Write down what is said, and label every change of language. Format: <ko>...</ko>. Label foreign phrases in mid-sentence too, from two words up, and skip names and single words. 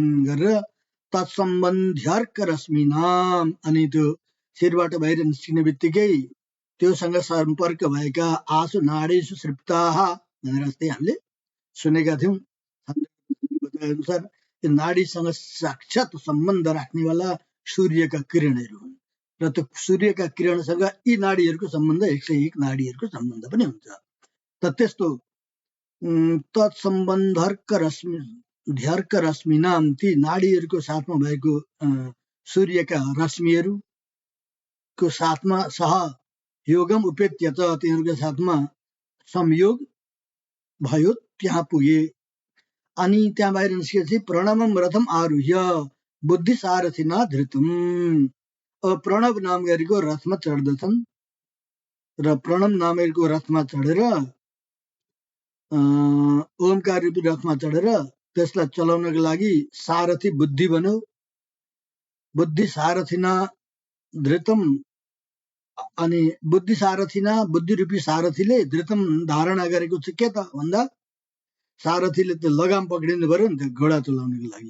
<ne>गरेर</ne> <sa>तत्सम्बन्ध्यर्क रश्मि</sa> <ne>नाम अनि त्यो शिरबाट बाहिर निस्किने बित्तिकै त्योसँग सम्पर्क भएका</ne> <sa>आसु नाडीसु सृप्ताः</sa> <ne>भनेर जस्तै हामीले सुनेका थियौँ अनुसार त्यो नाडीसँग साक्षात सम्बन्ध राख्नेवाला सूर्यका किरणहरू हुन् र त्यो सूर्यका किरणसँग यी नाडीहरूको सम्बन्ध 101 नाडीहरूको सम्बन्ध पनि हुन्छ। त त्यस्तो</ne> <sa>तत्सम्बन्धर्क रश्मि</sa> <ne>नाम ती नाडीहरूको साथमा भएको सूर्यका रश्मिहरूको साथमा</ne> <sa>सह योगम उपेत्य</sa> <ne>त तिनीहरूको साथमा संयोग भयो त्यहाँ पुगे। अनि त्यहाँ बाहिर निस्केपछि</ne> <sa>प्रणवम रथम आरुह्य बुद्धि सारथिना धृतम।</sa> <ne>अब प्रणव नाम गरेको रथमा चढ्दछन् र प्रणव नामेको रथमा चढेर ओमकार रूपी रथमा चढेर त्यसलाई चलाउनको लागि सारथी बुद्धि बन्यो।</ne> <sa>बुद्धि सारथिना धृतम</sa> <ne>अनि</ne> <sa>बुद्धि सारथिना</sa> <ne>बुद्धि रूपी सारथीले धृतम धारणा गरेको छ के त भन्दा सारथीले त लगाम पक्रिनु पर्यो नि त घोडा चलाउनको लागि।</ne>